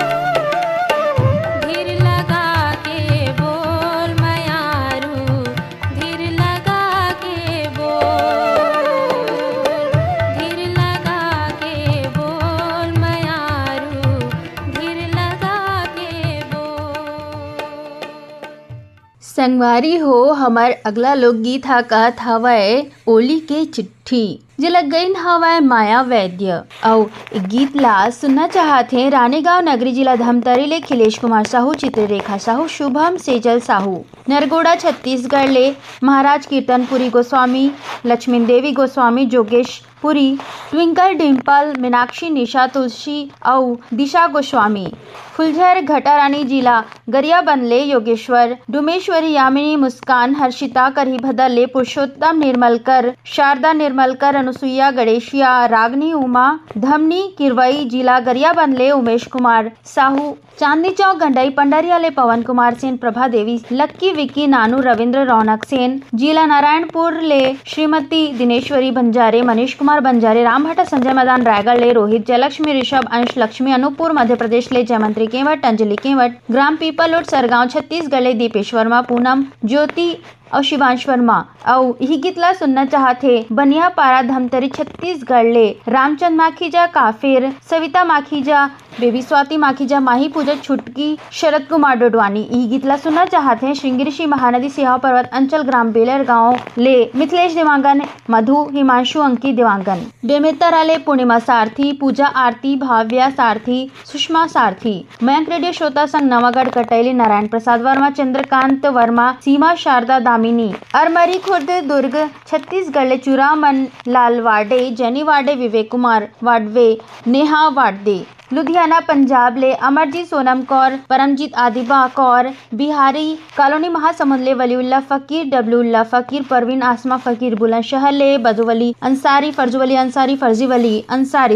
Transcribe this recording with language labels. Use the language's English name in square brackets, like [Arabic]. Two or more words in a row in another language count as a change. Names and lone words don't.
[Chhattisgarhi] धीर लगा के बोल मयारू, धीर लगा के बोल, धीर लगा के बोल मयारू, धीर लगा के बोल। संगवारी हो, हमार अगला लोकगीत हा कहत हवय ओली के चिट्ठी, जे लग गईन हवय माया वैद्य। अउ गीत ला सुनना चाहते रानीगांव नगरी जिला धमतरी ले खिलेश कुमार साहू, चित्ररेखा साहू, शुभम सेजल साहू, नरगोड़ा छत्तीसगढ़ ले महाराज कीर्तनपुरी गोस्वामी, लक्ष्मी देवी गोस्वामी, जोगेश पुरी, ट्विंकल डिम्पल, मीनाक्षी, निशा, तुलसी और दिशा गोस्वामी, फुलझर घटारानी जिला गरियाबंद ले योगेश्वर, डुमेश्वरी, यामिनी, मुस्कान, हर्षिता, करही भदर पुरुषोत्तम निर्मलकर, शारदा निर्मलकर, अनुसुईया, गणेशिया, रागनी, उमा, धमनी, किरवई जिला गरियाबंद ले उमेश कुमार साहू, चांदनी चौक गंडई पंडरिया ले पवन कुमार सेन, प्रभा देवी, लक्की, विक्की, नानू, रविंद्र, रौनक सेन, जिला नारायणपुर ले श्रीमती दिनेश्वरी बंजारे, मनीष कुमार बंजारे, रामभट्टा, संजय मैदान रायगढ़ ले रोहित, जयलक्ष्मी, ऋषभ, अंश, लक्ष्मी, अनूपपुर मध्य प्रदेश ले जयमंत्री केवट, अंजलि केवट, ग्राम पीपलोड सरगांव छत्तीसगढ़ ले दीपेश वर्मा, पूनम, ज्योति और शिवांश वर्मा। और यही गीत ला सुनना चाहते बनिया पारा धमतरी छत्तीसगढ़ ले रामचंद माखीजा, काफिर, सविता माखीजा, बेबी स्वाति माखीजा, माही पूजा, छुटकी, शरद कुमार डोडवानी। यही गीत ला सुनना चाहते हैं श्रृंगेरी महानदी सिहाव पर्वत अंचल ग्राम बेलर गांव ले मिथिलेश देवांगन, मधु, हिमांशु, अंकित देवांगन, बेमेतरा ले पूर्णिमा सारथी, पूजा आरती, भाव्या सारथी, सुषमा सारथी, मयंक रेडियो श्रोता संघ नवागढ़ कटैली, नारायण प्रसाद वर्मा, चंद्रकांत वर्मा, सीमा, शारदा, दामिनी, अरमरी खुर्द दुर्ग छत्तीसगढ़ ले चुरामन लाल वाडे, जैनी वाडे, विवेक कुमार वाडवे, नेहा वाडदे, लुधियाना पंजाब ले अमरजीत, सोनम कौर, परमजीत, आदिबा कौर, बिहारी कॉलोनी महासमुंद ले वलीउल्ला फकीर, डब्लूल्ला फकीर, परवीन, आसमा फकीर, बुलंदशहर ले बदुवली अंसारी, फर्जुवली अंसारी, फर्जीवली अंसारी।